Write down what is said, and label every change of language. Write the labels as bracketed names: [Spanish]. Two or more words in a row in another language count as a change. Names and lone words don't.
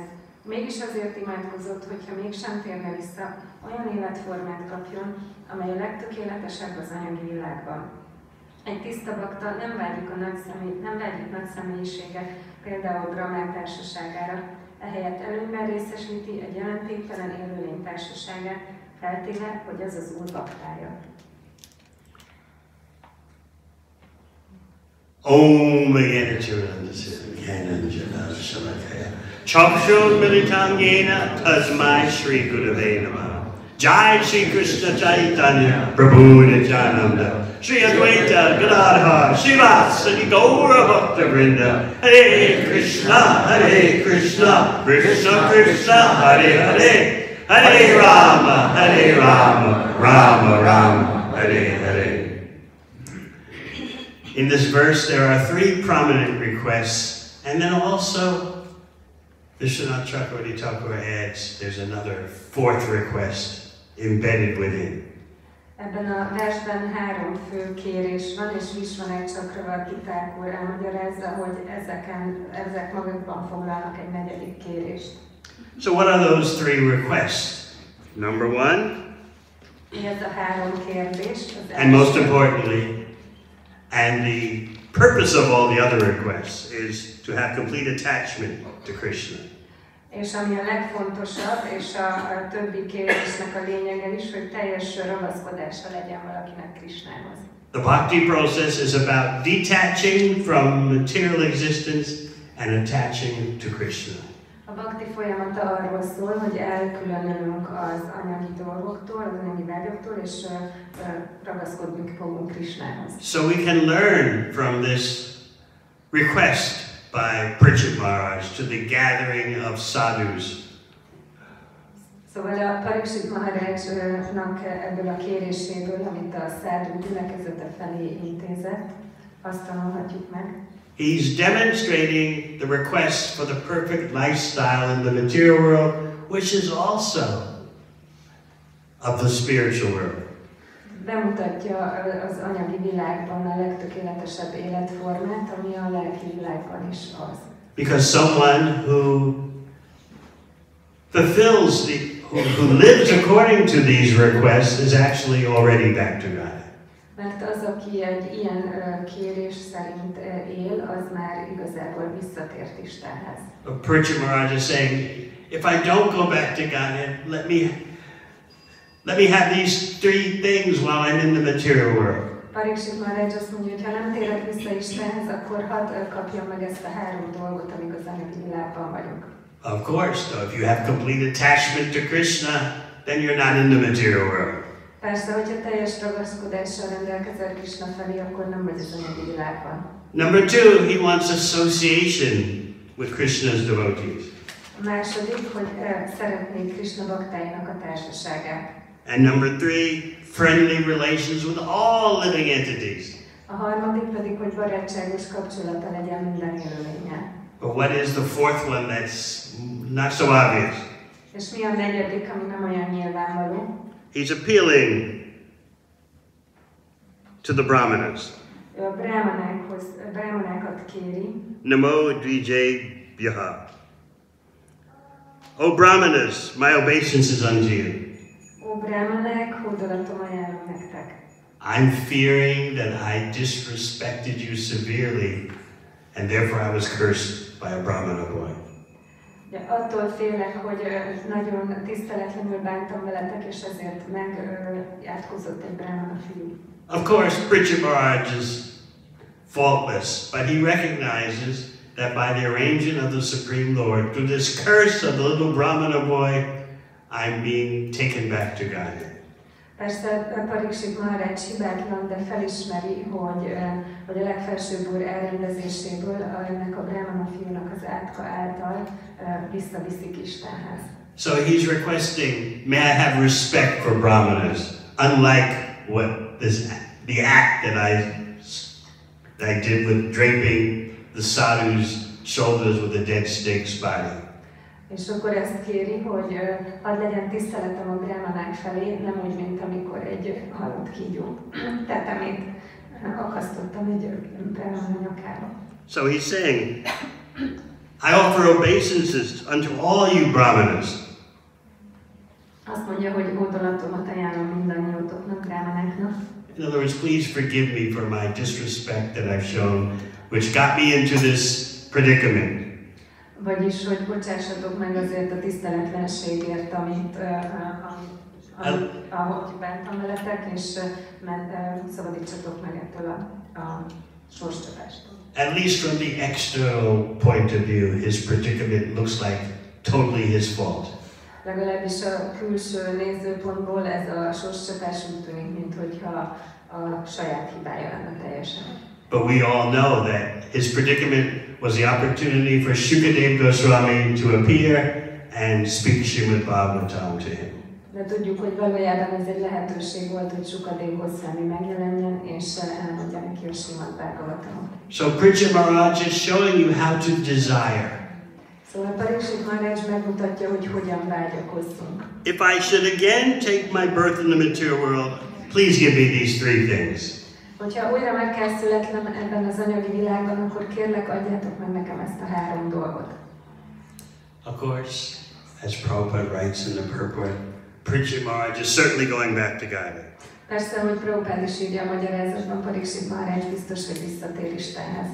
[Hungarian] Mégis azért imádkozott, hogyha mégsem térne vissza, olyan életformát kapjon, amely a legtökéletesebb az anyagi világban. Egy tiszta bakta nem vágyik nagy személyiségek, például Brahmák társaságára, ehelyett előnyben részesíti egy jelentéktelen élőlény társaságát, feltéve, hogy ez az Úr baktája. [Sanskrit] Om Yanacharandasya Shalakaya Chakshon Militangena Tasmai Shri Gurave Namah Jai Shri Krishna Chaitanya Prabhu Nityananda Shri Advaita Gadadhar Shivasadi Gaura Bhakta Vrinda Hare Krishna Krishna Krishna Hare Hare Hare Rama Rama Rama Hare Hare. [English] In this verse, there are three prominent requests, and then also, Vishwanath Chakravarti Thakur adds, there's another fourth request embedded within. [Hungarian] Ebben a versben 3 fő kérés van, és Visvanáth Csakravartitták úr elmagyarázza, hogy ezek magukban foglalnak egy 4. kérést. [English] So what are those 3 requests? Number 1, [Hungarian] Mi ez a 3 kérdés? [English] and most importantly, and the purpose of all the other requests is to have complete attachment to Krishna. [Hungarian] És ami a legfontosabb, és a többi kérésnek a lényege is, hogy teljes ragaszkodása legyen valakinek Krishnához. [English] The bhakti process is about detaching from material existence and attaching to Krishna. [Hungarian] A bhakti folyamata arról szól, hogy elkülönülünk az anyagi dolgoktól, az anyagi vágyoktól, és ragaszkodni fogunk Krishnához. [English] So we can learn from this request by Parikshit Maharaj to the gathering of sadhus. [Hungarian] Szóval a Parikshit Maharājnak ebből a kéréséből, amit a szádhu gyülekezete felé intézett, azt tanulhatjuk meg. [English] He's demonstrating the request for the perfect lifestyle in the material world, which is also of the spiritual world. [Hungarian] Bemutatja az anyagi világban a legtökéletesebb életformát, ami a lelki világban is az. [English] Because someone who fulfills who lives according to these requests is actually already back to God. [Hungarian] Mert az, aki egy ilyen kérés szerint él, az már igazából visszatért Istenhez. [English] Parikshit Maharaj is saying, if I don't go back to God, let me have these 3 things while I'm in the material world. [Hungarian] Parikshit Maharāja azt mondja, hogy ha nem térek vissza Istenhez, akkor hadd kapjam meg ezt a 3 dolgot, amíg az anyagi világban vagyok. [English] Of course, though, if you have complete attachment to Krishna, then you're not in the material world. [Hungarian] Persze, hogyha teljes ragaszkodással rendelkezel Krishna felé, akkor nem vagy az anyagi világban. [English] Number 2, he wants association with Krishna's devotees. [Hungarian] A második, hogy szeretnék Krishna baktáinak a társaságát. [English] And number 3, friendly relations with all living entities. [Hungarian] A harmadik pedig, hogy barátságos kapcsolata legyen minden élőlénnyel. [English] But what is the 4th one that's not so obvious? [Hungarian] És mi a 4., ami nem olyan nyilvánvaló? [English] He's appealing to the brahmanas. [Hungarian] Ő a brahmanákat kéri. [Sanskrit] Namo Dvijebhyaha. [English] O brahmanas, my obeisance is unto you. [Hungarian] Ó brahmanák, hódolatom ajánlom nektek. [English] I'm fearing that I disrespected you severely, and therefore I was cursed by a brahmana boy. [Hungarian] De attól félek, hogy nagyon tiszteletlenül bántam veletek, és ezért átkozott egy brahmana fiú. [English] Of course, Parikshit Maharaj is faultless, but he recognizes that by the arrangement of the Supreme Lord, through this curse of the little brahmana boy, I'm being taken back to Godhead. [Hungarian] Persze Parikshit Maharāja hibátlan, de felismeri, hogy a legfelsőbb úr elrendezéséből ennek a brahmana fiúnak az átka által visszaviszik Istenhez. [English] So he's requesting, may I have respect for brahmanas, unlike the act that I did with draping the sadhu's shoulders with a dead snake's body. [Hungarian] És akkor ezt kéri, hogy hadd legyen tiszteletem a brahmanák felé, nem úgy, mint amikor egy halott kígyó tetemét akasztottam egy brahmana nyakába. [English] So he's saying, I offer obeisances unto all you brahmanas. [Hungarian] Azt mondja, hogy hódolatomat ajánlom mindannyiótoknak, brahmanáknak. [English] In other words, please forgive me for my disrespect that I've shown, which got me into this predicament. [Hungarian] Vagyis, hogy bocsássatok meg azért a tiszteletlenségért, ahogy bántam veletek, és szabadítsatok meg ettől a sorscsapástól. [English] At least from the external point of view, his predicament looks like totally his fault. [Hungarian] Legalábbis a külső nézőpontból ez a sorscsapás úgy tűnik, minthogyha a saját hibája lenne teljesen. [English] But we all know that his predicament was the opportunity for Shukadeva Goswami to appear and speak Srimad Bhagavatam to him. [Hungarian] De tudjuk, hogy valójában ez egy lehetőség volt, hogy Shukadeva Goswami megjelenjen, és elmondja neki a Srimad Bhagavatamot. [English] So Parikshit Maharaj is showing you how to desire. [Hungarian] Szóval Pariksit Maharāja megmutatja, hogy hogyan vágyakozzunk. [English] If I should again take my birth in the material world, please give me these three things. [Hungarian] Hogyha újra meg kell születnem ebben az anyagi világban, akkor kérlek, adjátok meg nekem ezt a 3 dolgot. [English] Of course, as Prabhupada writes in the purport, Pariksit Maharāja is certainly going back to Gaya. [Hungarian] Persze, hogy Prabhupád is írja a magyarázatban, Pariksit Maharāja biztos, hogy visszatér Istenhez.